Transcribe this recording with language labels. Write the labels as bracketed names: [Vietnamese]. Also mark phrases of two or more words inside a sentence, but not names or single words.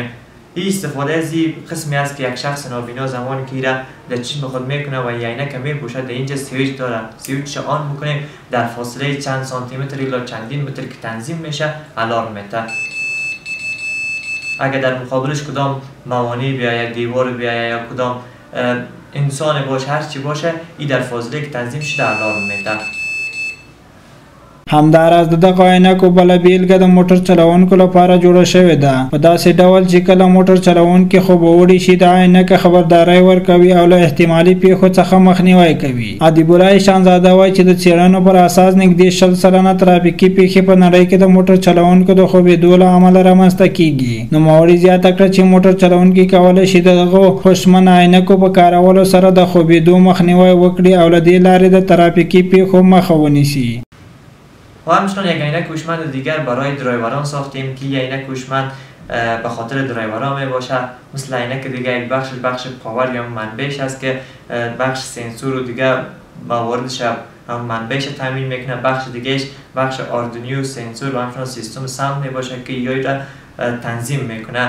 [Persian] این استفاده از این قسمی است که یک شخص نابینا زمانی که ایره در چشم خود میکنه و عینک میپوشه، در اینجا سویچ داره، سویچ آن میکنیم، در فاصله چند سانتی متر یا چندین متر که تنظیم میشه الارم میده. اگر در مقابلش کدام موانع بیاید، دیوار بیاید یا کدام انسان باشه، هر چی باشه، این در فاصله که تنظیم شده الارم میده. [Pashto] همداراز د دغه عینکو بله بیلګه د موټر چلوونکو لپاره جوړه شوې ده، په داسې ډول چې کله موټر چلوونکي خوب وړي شي د عینکه خبرداری ورکوي او له احتمالي پیښو څخه مخنیوی کوي. ادیب الله ایشانزاده وایي چې د څېړنو پر اساس نږدې 60% ترافیکي پیښې په نړۍ کې د موټر چلوونکو د خوبېدو له امله رامنځته کیږي. نوموړي زیاته کړه چې موټر چلوونکي کولی شي د دغو هوشمن عینکو په کارولو سره د خوبېدو مخنیوی وکړي او له دې لارې د ترافیکي پیښو مخه ونیسي. [Persian] و همچنین یک عینک هوشمند دیگر برای درایوران ساختیم که یک عینک هوشمند به خاطر درایوران می باشه. مثل عینک دیگه یک بخش پاور یا منبعش است که بخش سنسور و دیگه مواردش منبعش تامین میکنه. بخش دیگهش بخش آردینو سنسور و همچنین سیستم ساوند می باشه که یایی را تنظیم میکنه.